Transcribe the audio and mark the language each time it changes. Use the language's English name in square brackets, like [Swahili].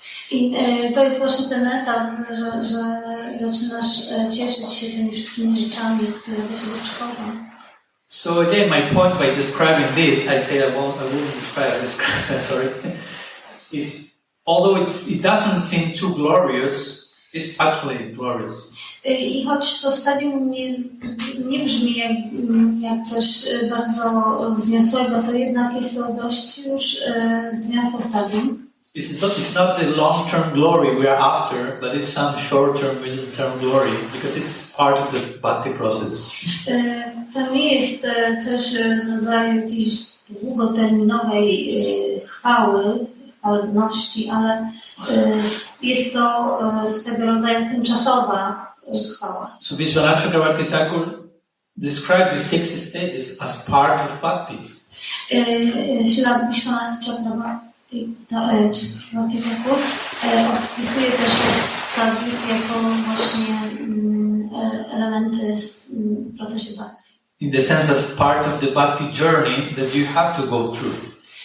[Polish] I to jest właśnie ten etap, że zaczynasz cieszyć się tymi wszystkimi rzeczami, które do Ciebie przychodzą. [English] So again, my point by describing this, I say I won't describe sorry. Although it doesn't seem too glorious, it's actually glorious. [Polish] I choć to stadium nie brzmi jak coś bardzo wzniosłego, to jednak jest to dość już wzniosłe stadium. [English] It's not the long-term glory we are after, but it's some short-term, middle-term glory, because it's part of the bhakti process. [Polish] To nie jest coś w rodzaju jakiejś długoterminowej chwalebności, ale jest to swego rodzaju tymczasowa chwała. [English] So Vishwanath Chakravarti Thakur described the 60 stages as part of bhakti. [Polish] Śla Wisznuickiej Chakravarti Thakur opisuje też 6 stadiów jako właśnie elementy w procesie bhakti. [English] In the sense of part of the bhakti journey that you have to go through.